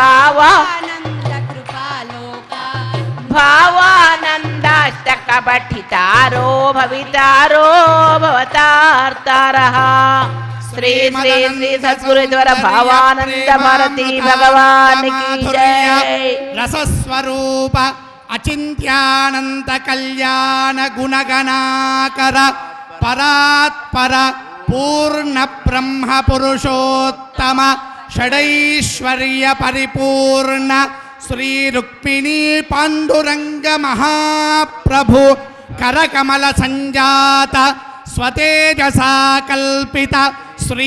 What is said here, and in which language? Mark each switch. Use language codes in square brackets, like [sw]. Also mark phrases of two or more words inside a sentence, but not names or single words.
[sa] आनन्दकृपालोका भावानन्दाष्टक पठितारो भवितारो भवतार्तारः श्री श्री श्री सद्गुरुद्वार भावानंद भारती [hi] भगवान की जय [sa] रसस्वरूप అచింత్యానంత కళ్యాణ గుణగణాకర పరాత్పర పూర్ణ బ్రహ్మ పురుషోత్తమ షడైశ్వర్య పరిపూర్ణ శ్రీ రుక్మిణీ పాండురంగ మహాప్రభు కరకమల సంజాత స్వతేజసా కల్పిత శ్రీ